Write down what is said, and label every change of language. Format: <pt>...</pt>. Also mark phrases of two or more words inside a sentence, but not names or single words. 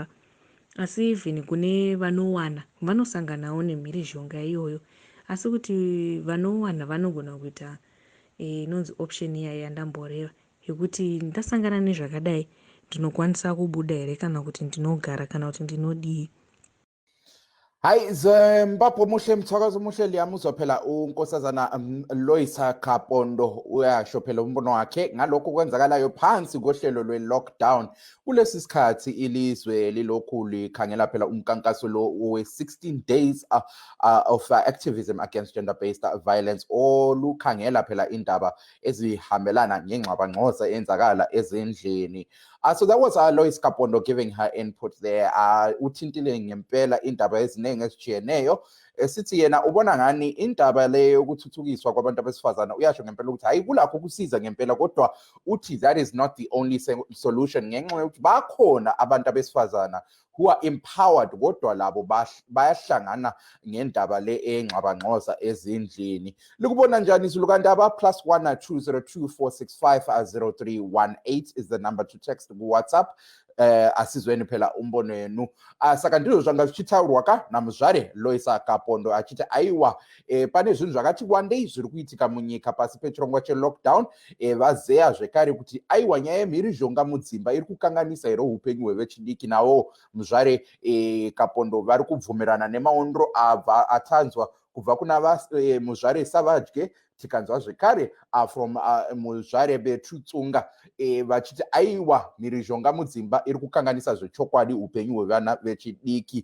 <sn>Asi even kune vanowana vanosanganawo nemhirizhonga iyoyo. Asi kuti vanowana vanogona kuita inonzi option iya yandamboreva, yekuti ndasangana nezvakadai ndinokwanisa kubuda here kana kuti ndinogara kana kuti ndinodii.</sn> <nd>Hayi Zimbabwe muhle, mthakazo muhle, liyamuzwa phela unkosazana Loisa Kapondo uyasho phela umbono wakhe ngalokho kwenzakalayo phansi kohlelo lwe-lockdown kulesi sikhathi ilizwe lilokhu likhangela phela umkhankaso lo we-</nd> <en>16 days of activism against gender-based violence,</en> <nd>olukhangela phela indaba ezihambelana ngengxabangxoza eyenzakala ezindlini.</nd> <en>So that was Lois Kapondo giving her input there.</en> <nd>Uthintile ngempela indaba eziningi ezitshiyeneyo. Sithi yena ubona ngani indaba le yokuthuthukiswa kwabantu abesifazana, uyasho ngempela ukuthi hayi kulakho kusiza ngempela, kodwa uthi</nd> <en>that is not the only solution,</en> <nd>ngenxa yokuthi bakhona abantu abesifazana</nd> <en>who are empowered</en> <nd>kodwa labo bayahlangana ngendaba le engxabangxoza ezindlini. Likubona njani izulukandaba?</nd> <en>+1 202 465 0318 is the number to text WhatsApp.</en> <nd>Asizweni phela umbono wenu.</nd> <sn>Saka ndizvo zvanga zvichitaurwa ka namuzvare Loisa Kapondo achiti aiwa pane zvinhu zvakati wandei zviri kuitika munyika pasi pechirongwa chelockdown. Vazeya zvekare kuti aiwa nyaya yemhirizhonga mudzimba iri kukanganisa here upenyu hwevechidiki. Nawo muzvare Kapondo vari kubvumirana nemaondro abva atanzwa kubva kuna muzvare Savadye, tikanzwa zvekare from muzvare Betutsunga vachiti aiwa mhirizhonga mudzimba iri kukanganisa zvechokwadi upenyu hwevana vechidiki.</sn>